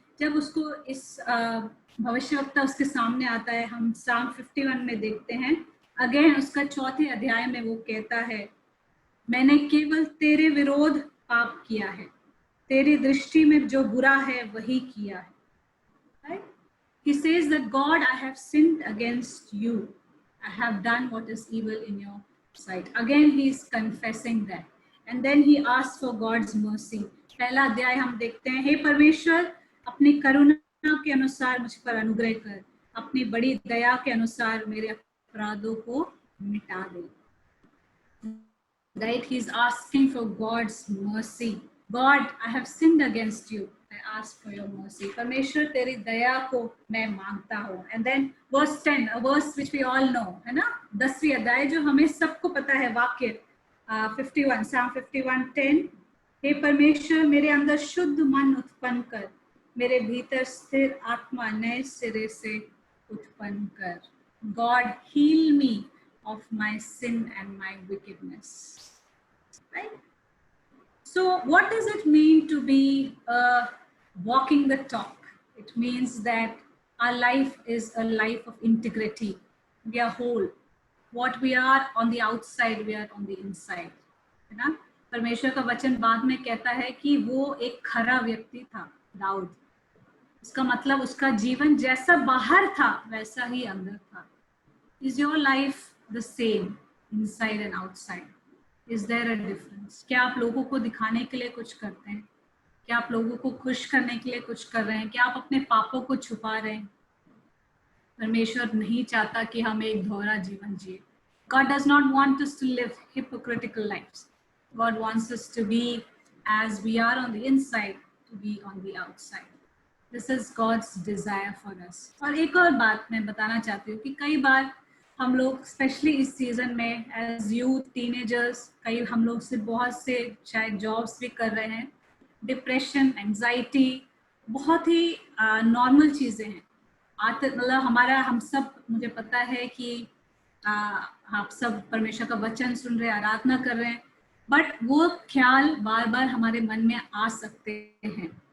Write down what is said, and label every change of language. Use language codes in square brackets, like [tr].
[hi] जब उसको इस भविष्यवक्ता उसके सामने आता है, हम साम 51 में देखते हैं, अगेन उसका 4थे अध्याय में वो कहता है, मैंने केवल तेरे विरोध पाप किया है, तेरी दृष्टि में जो बुरा है वही किया है। [en] Right? He says that God, I have sinned against you. I have done what is evil in your sight. Again he is confessing that, and then he asks for God's mercy। [hi] पहला अध्याय हम देखते हैं, हे परमेश्वर अपनी करुणा के अनुसार मुझ पर अनुग्रह कर, अपनी बड़ी दया के अनुसार मेरे अपराधों को मिटा दे। [en] Right? He is asking for God's mercy. God, I have sinned against you. I ask for your mercy. [hi] परमेश्वर तेरी दया को मैं मांगता हूँ। [en] And then verse 10, a verse which we all know, [hi] है ना? 10वीं अध्याय जो हमें सबको पता है, वाक्य 51, Psalm 51:10। हे परमेश्वर मेरे अंदर शुद्ध मन उत्पन्न कर, मेरे भीतर स्थिर आत्मा नए सिरे से उत्पन्न कर। [en] God, heal me of my sin and my wickedness। Right? So what does it mean to be walking the talk? It means that our life is a life of integrity. We are whole. What we are on the outside, we are on the inside. [hi] है ना? परमेश्वर का वचन बाद में कहता है कि वो एक खरा व्यक्ति था, दाऊद। इसका मतलब उसका जीवन जैसा बाहर था वैसा ही अंदर था। [en] Is your life the same inside and outside? Is there a difference? [hi] क्या आप लोगों को दिखाने के लिए कुछ करते हैं? क्या आप लोगों को खुश करने के लिए कुछ कर रहे हैं? क्या आप अपने पापों को छुपा रहे हैं? परमेश्वर नहीं चाहता कि हम एक दोहरा जीवन जिए। [en] God does not want us to live hypocritical lives. God wants us to be as we are on the inside, to be on the outside. This is God's desire for us. [hi] और एक और बात मैं बताना चाहती हूँ कि कई बार हम लोग स्पेशली इस सीजन में एज यूथ, टीनेजर्स, कई हम लोग से बहुत से शायद जॉब्स भी कर रहे हैं, डिप्रेशन, एंजाइटी बहुत ही नॉर्मल चीज़ें हैं। मतलब हम सब, मुझे पता है कि आप सब परमेश्वर का वचन सुन रहे हैं, आराधना कर रहे हैं, बट वो ख्याल बार बार हमारे मन में आ सकते हैं।